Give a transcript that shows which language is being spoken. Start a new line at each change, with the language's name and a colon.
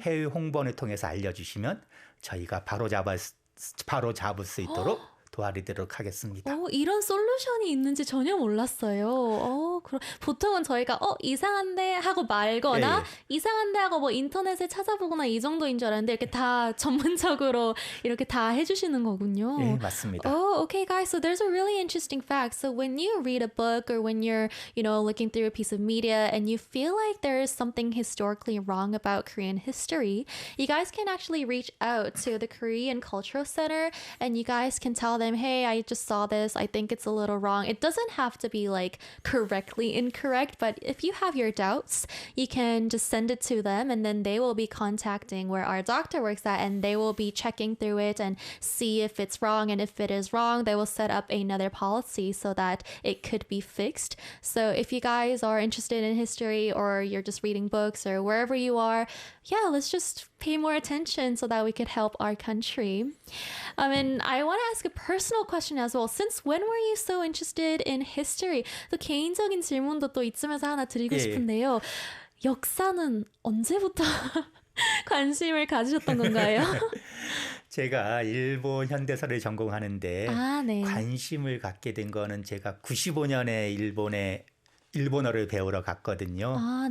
Korean: 해외 홍보원을 통해서 알려주시면 저희가 바로 잡을 수 있도록 도와드리도록 하겠습니다. 이런 솔루션이 있는지 전혀 몰랐어요. 보통은 저희가 이상한데 하고 말거나 이상한데 하고 뭐 인터넷에 찾아보거나 이 정도인 줄 알았는데 이렇게 다 전문적으로 이렇게 다 해주시는 거군요. 예, 맞습니다.
English: Okay, guys. So there's a really interesting fact. So when you read a book or when you're, looking through a piece of media and you feel like there is something historically wrong about Korean history, you guys can actually reach out to the Korean Cultural Center and you guys can tell them, hey, I just saw this. I think it's a little wrong. It doesn't have to be like correctly incorrect, but if you have your doubts, you can just send it to them and then they will be contacting where our doctor works at and they will be checking through it and see if it's wrong. And if it is wrong, they will set up another policy so that it could be fixed. So if you guys are interested in history or you're just reading books or wherever you are, let's just pay more attention so that we could help our country. And I want to ask a personal question as well. Since when were you so interested in history?
Korean: 또 개인적인 질문도 또 이쯤에서 하나 드리고 싶은데요. 역사는 언제부터 관심을 가지셨던 건가요? 제가 일본 현대사를 전공하는데 네. 관심을 갖게 된 거는 제가 95년에 일본어를 배우러 갔거든요.